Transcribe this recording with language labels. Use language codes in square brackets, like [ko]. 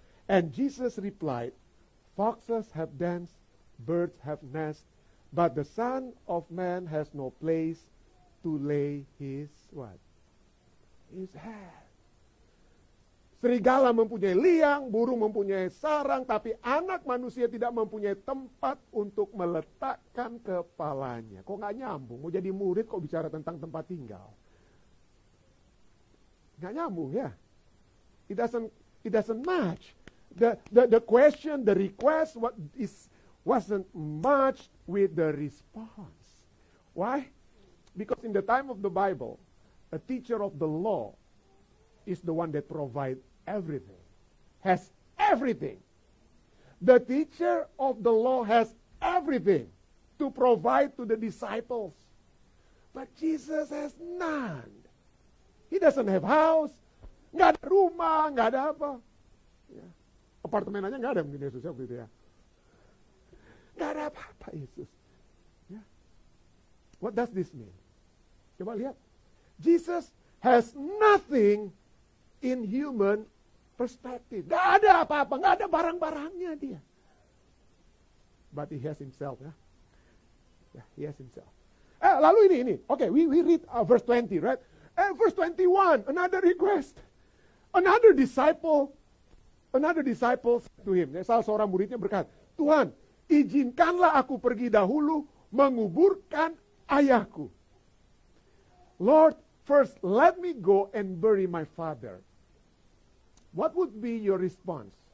[en] And Jesus replied, foxes have dens, birds have nests, but the Son of Man has no place to lay his what? His head. [id] Serigala mempunyai liang, burung mempunyai sarang, tapi anak manusia tidak mempunyai tempat untuk meletakkan kepalanya. Kok nggak nyambung? Mau jadi murid kok bicara tentang tempat tinggal? Nggak nyambung ya? [en] It doesn't match. The question, the request, wasn't matched with the response. Why? Because in the time of the Bible, a teacher of the law is the one that provides everything, has everything. The teacher of the law has everything to provide to the disciples. But Jesus has none. He doesn't have house, [id] nggak ada rumah, nggak ada apa. Ya. Apartemen aja nggak ada mungkin Yesus ya begitu ya. Nggak ada apa-apa Yesus. Ya. [en] What does this mean? [id] Coba lihat. [en] Jesus has nothing in human perspective. [id] Gak ada apa-apa, gak ada barang-barangnya dia. [en] But he has himself [id] ya. [en] He has himself. [id] Lalu ini. [en] Okay, we read verse 20, right? Verse 21, another request. Another disciple said to him. [id] Salah seorang muridnya berkata, Tuhan, izinkanlah aku pergi dahulu menguburkan ayahku. [en] Lord, first let me go and bury my father. What would be your response?